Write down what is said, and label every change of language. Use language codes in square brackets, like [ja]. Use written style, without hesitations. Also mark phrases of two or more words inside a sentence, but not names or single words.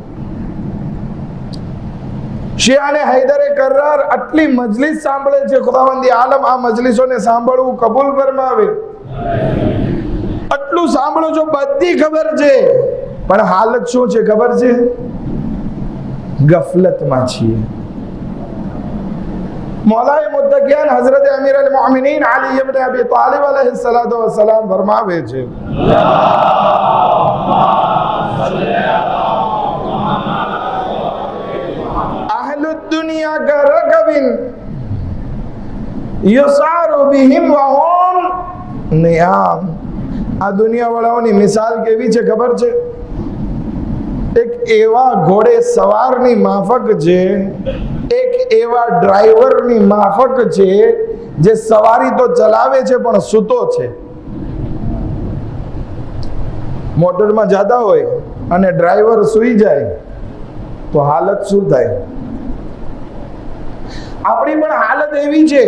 [gu] શિયાને હૈદરે કર્રાર આટલી મજલિસ સાંભળે છે, ખુદાવંદ આલમ આ મજલિસોને સાંભળવું કબૂલ ફરમાવે. આટલું સાંભળો છો, બધી ખબર છે, પણ હાલત શું છે ખબર છે? ગફલતમાં છીએ. [ar] مولى المتقين حضرة أمير المؤمنين علي بن أبي طالب عليه الصلاة والسلام [gu] ફરમાવે છે, [ar] أهل الدنيا كركب يسار بهم وهم نيام. [gu] આ દુનિયા વાળાઓની મિસાલ કેવી છે ખબર છે? એક એવા ઘોડે સવારની માફક છે, એક એવા ડ્રાઈવરની માફક છે જે સવારી તો ચલાવે છે પણ સૂતો છે. મોટરમાં જતા હોય અને ડ્રાઈવર સૂઈ જાય તો હાલત શું થાય? આપણી પણ હાલત એવી છે.